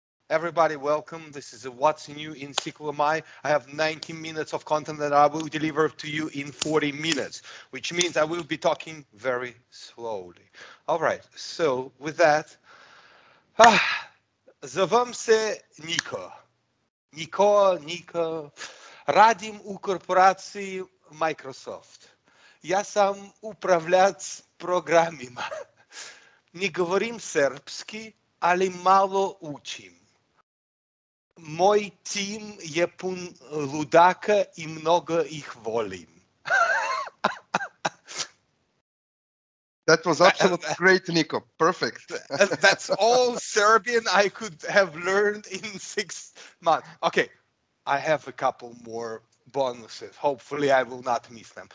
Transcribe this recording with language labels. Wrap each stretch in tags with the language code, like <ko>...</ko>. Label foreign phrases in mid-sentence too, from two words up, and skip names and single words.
<en>Everybody, welcome. This is a What's New in SQL MI. I have 90 minutes of content that I will deliver to you in 40 minutes, which means I will be talking very slowly. All right, so with that,</en> <sr>zovem se Niko. Niko. Radim u korporaciji Microsoft. Ja sam upravljač programima. Ne govorim srpski, ali malo učim. Moj tim je pun ludaka I mnogo ih volim.</sr> <en>That was absolutely great, Niko. Perfect. That's all Serbian I could have learned in 6 months. Okay, I have a couple more bonuses. Hopefully I will not miss them.</en>